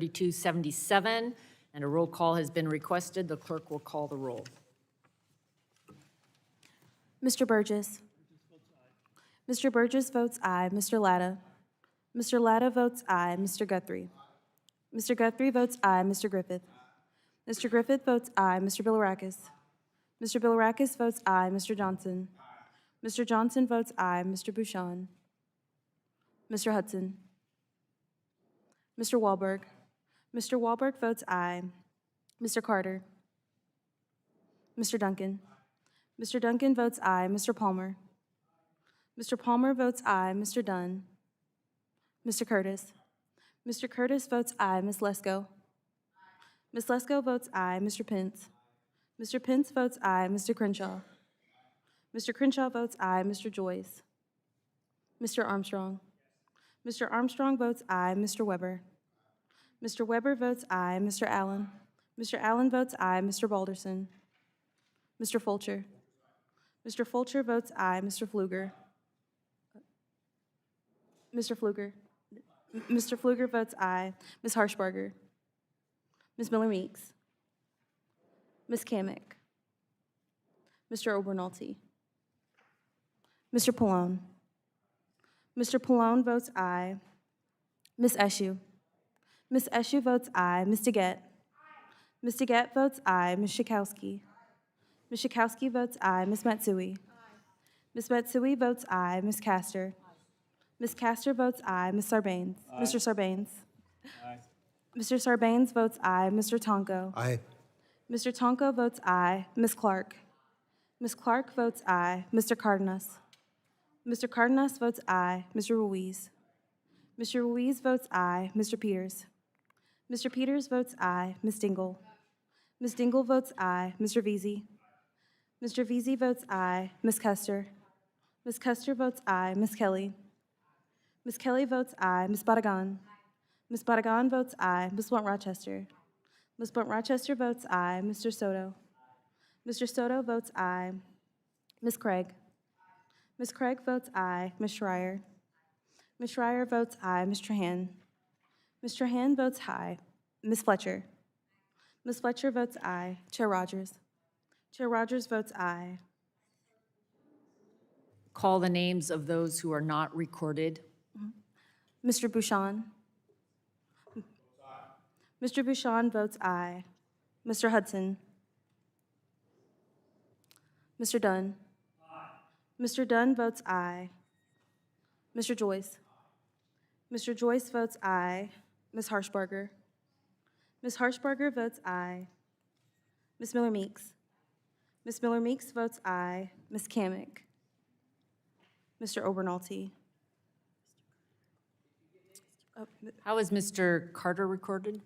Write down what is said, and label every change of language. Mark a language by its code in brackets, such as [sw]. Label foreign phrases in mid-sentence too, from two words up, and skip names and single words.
[en] 3277, and a roll call has been requested. The clerk will call the roll. Mr. Burgess. Mr. Burgess votes aye. Mr. Latta. Mr. Latta votes aye. Mr. Guthrie. Mr. Guthrie votes aye. Mr. Griffith. Mr. Griffith votes aye. Mr. Bilirakis. Mr. Bilirakis votes aye. Mr. Johnson. Mr. Johnson votes aye. Mr. Bouchon. Mr. Hudson. Mr. Wahlberg. Mr. Wahlberg votes aye. Mr. Carter. Mr. Duncan. Mr. Duncan votes aye. Mr. Palmer. Mr. Palmer votes aye. Mr. Dunn. Mr. Curtis. Mr. Curtis votes aye. Ms. Lesko. Ms. Lesko votes aye. Mr. Pence. Mr. Pence votes aye. Mr. Crenshaw. Mr. Crenshaw votes aye. Mr. Joyce. Mr. Armstrong. Mr. Armstrong votes aye. Mr. Weber. Mr. Weber votes aye. Mr. Allen. Mr. Allen votes aye. Mr. Balderson. Mr. Fulcher. Mr. Fulcher votes aye. Mr. Pfluger. Mr. Pfluger. Mr. Pfluger votes aye. Ms. Harshbarger. Ms. Miller-Meeks. Ms. Kamick. Mr. Obernolte. Mr. Pallone. Mr. Pallone votes aye. Ms. Eshoo. Ms. Eshoo votes aye. Ms. DeGette. Ms. DeGette votes aye. Ms. Schakowsky. Ms. Schakowsky votes aye. Ms. Matsui. Ms. Matsui votes aye. Ms. Castor. Ms. Castor votes aye. Ms. Sarbanes. Mr. Sarbanes. Mr. Sarbanes votes aye. Mr. Tonko. Aye. Mr. Tonko votes aye. Ms. Clark. Ms. Clark votes aye. Mr. Cardenas. Mr. Cardenas votes aye. Mr. Ruiz. Mr. Ruiz votes aye. Mr. Peters. Mr. Peters votes aye. Ms. Dingle. Ms. Dingle votes aye. Mr. Veazey. Mr. Veazey votes aye. Ms. Custer. Ms. Custer votes aye. Ms. Kelly. Ms. Kelly votes aye. Ms. Badagan. Ms. Badagan votes aye. Ms. Blunt Rochester. Ms. Blunt Rochester votes aye. Mr. Soto. Mr. Soto votes aye. Ms. Craig. Ms. Craig votes aye. Ms. Schreier. Ms. Schreier votes aye. Ms. Trahan. Ms. Trahan votes aye. Ms. Fletcher. Ms. Fletcher votes aye. Chair Rodgers. Chair Rodgers votes aye. Call the names of those who are not recorded. Mr. Bouchon. Mr. Bouchon votes aye. Mr. Hudson. Mr. Dunn. Mr. Dunn votes aye. Mr. Joyce. Mr. Joyce votes aye. Ms. Harshbarger. Ms. Harshbarger votes aye. Ms. Miller-Meeks. Ms. Miller-Meeks votes aye. Ms. Kamick. Mr. Obernolte. Oh, How is Mr. Carter recorded?